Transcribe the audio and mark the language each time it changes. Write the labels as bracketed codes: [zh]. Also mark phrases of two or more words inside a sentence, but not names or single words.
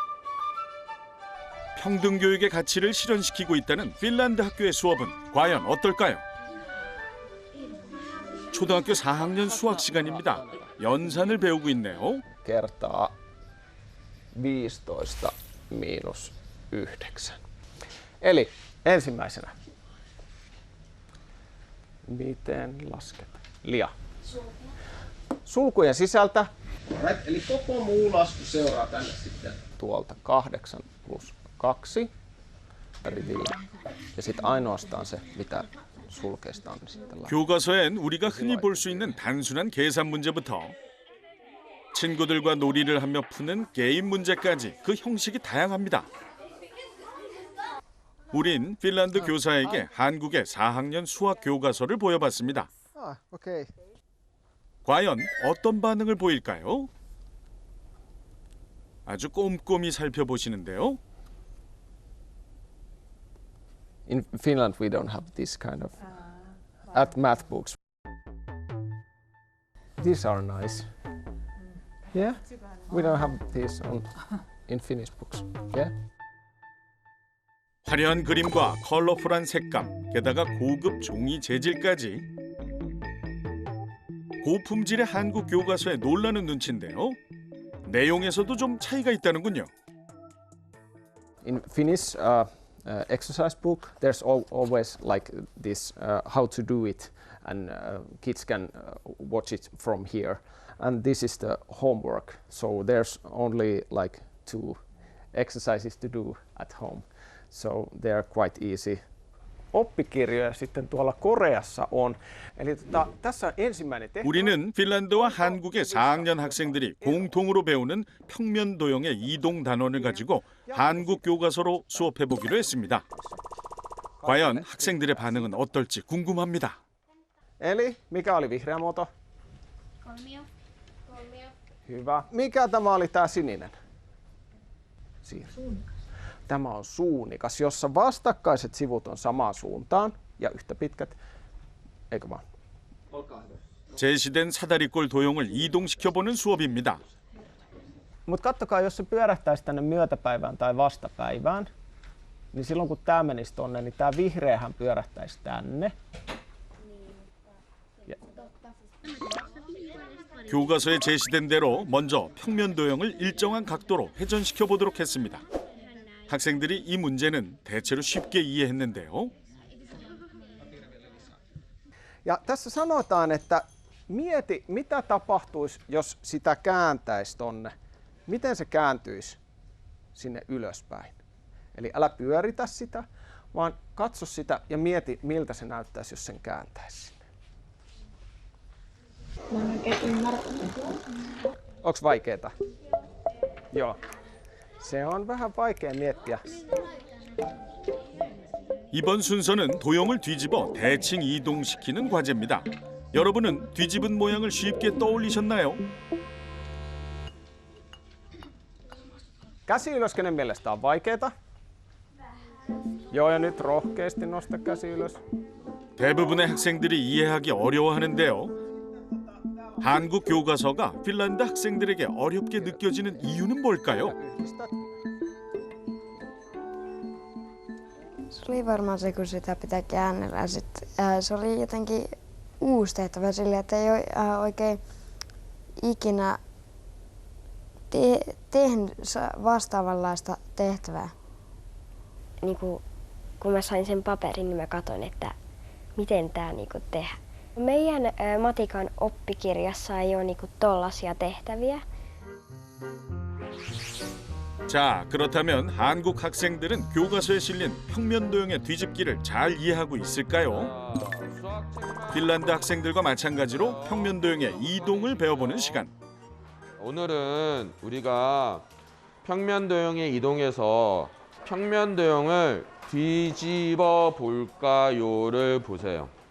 [ko] 평등교육의 가치를 실현시키고 있다는 핀란드 학교의 수업은 과연 어떨까요? 초등학교 4학년 수학 시간입니다. 연산을 배우고 있네요. [fi] kertaa 15 miinus 9. Eli ensimmäisenä. Miten lasketaan? Lia. Sulkujen sisältä. Eli koko muu lasku seuraa tänne sitten. Tuolta 8 plus 2 rivillä. Ja sitten ainoastaan se, mitä sulkeista on, niin sitten laitetaan. [ko] 교과서엔 우리가 흔히 볼 수 있는 단순한 계산 문제부터 친구들과 놀이를 하며 푸는 게임 문제까지 그 형식이 다양합니다. 우린 핀란드 교사에게 한국의 4학년 수학 교과서를 보여봤습니다. [fi] Okei. [ko] 과연 어떤 반응을 보일까요? 아주 꼼꼼히 살펴보시는데요. [en] In Finland we don't have this kind of at math books. These are nice. Yeah? We don't have these in Finnish books. Yeah? [ko] 화려한 그림과 컬러풀한 색감, 게다가 고급 종이 재질까지 고품질의 한국 교과서에 놀라는 눈치인데요. 내용에서도 좀 차이가 있다는군요. [en] In Finnish exercise book, there's always like this how to do it, and kids can watch it from here. And this is the homework, so there's only like 2 exercises to do at home. So they are quite easy. [fi] Oppikirjoja sitten tuolla Koreassa on. Eli tässä ensimmäinen tehtävä. [ko] 우리는 핀란드와 한국의 4학년 학생들이 공통으로 배우는 평면 도형의 이동 단원을 가지고 한국 교과서로 수업해 보기로 했습니다. 과연 학생들의 반응은 어떨지 궁금합니다. [fi] Eli mikä oli vihreä muoto? Kolmio. Hyvä. Mikä tämä oli tää sininen? Suunnikas. Tämä on suunnikas, jossa vastakkaiset sivut on samaan suuntaan ja yhtä pitkät. Eikö vaan? Olkaa hyvä. [ko] 제시된 사다리꼴 도형을 이동시켜보는 수업입니다. [fi] Mutta kattokaa, jos se pyörähtäisi tänne myötäpäivään tai vastapäivään, niin silloin kun tämä menisi tonne, niin tämä vihreähän pyörähtäisi tänne. [ko] 교과서에 제시된 대로 먼저 평면 도형을 일정한 각도로 회전시켜 보도록 했습니다. 학생들이 이 문제는 대체로 쉽게 이해했는데요. [fi] Ja tässä sanotaan, että mieti, mitä tapahtuisi, jos sitä kääntäisi tonne. Miten se kääntyisi sinne ylöspäin? Eli älä pyöritä sitä, vaan katso sitä ja mieti, miltä se näyttäisi, jos sen kääntäisi sinne. Mä en oikein ymmärtänyt. Onks vaikeeta? Joo. Se on vähän vaikea miettiä. [ko] 이번 순서는 도형을 뒤집어 대칭 이동시키는 과제입니다. 여러분은 뒤집은 모양을 쉽게 떠올리셨나요? [fi] Käsi ylös, kenen mielestä on vaikeeta? Joo, ja nyt rohkeasti nosta käsi ylös. [ko] 대부분의 학생들이 이해하기 어려워하는데요. 한국 교과서가 핀란드 학생들에게 어렵게 느껴지는 이유는 뭘까요? [fi] Se oli varmaan se, kun sitä pitää käännellä. Se oli jotenkin uusi tehtävä sille, että ei oikein ikinä tehnyt vastaavanlaista tehtävää. Niin kun mä sain sen paperin, niin mä katsoin, että miten tää tehdään. Meidän matikan oppikirjassa ei ole tollaisia tehtäviä. [ko] 자, 그렇다면 한국 학생들은 교과서에 실린 평면 도형의 뒤집기를 잘 이해하고 있을까요? 핀란드 학생들과 마찬가지로 평면도형의 이동을 배워보는 시간. 오늘은 우리가 평면도형에 이동해서 평면도형을 뒤집어 볼까요를 보세요.